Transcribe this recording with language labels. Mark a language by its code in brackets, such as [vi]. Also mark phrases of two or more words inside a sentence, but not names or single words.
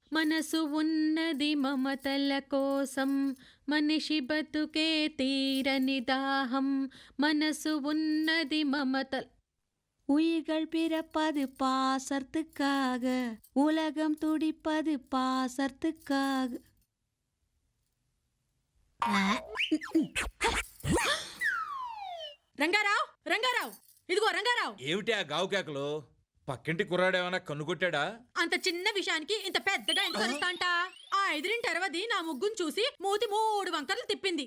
[te] మనసు ఉన్నది మమతల కోసం, మనిషి బతుకే తీరని దాహం. మనసు ఉన్నది మమత. [ta] உயிர்கள் பிறப்பது பாசத்துக்காக, உலகம் துடிப்பது பாசத்துக்காக. [te] రంగారావు, రంగారావు, ఇదిగో రంగారావు. ఏమిటి ఆ గావు కేకలు? పక్కింటి కుర్రాడేమన్నా కన్నుకొట్టాడా? అంత చిన్న విషయానికి ఇంత పెద్దగా ఎందుకు అరుస్తాంట? ఆ ఎదిరింటి అరవది నా ముగ్గును చూసి మూతి 3 వంకర్లు తిప్పింది.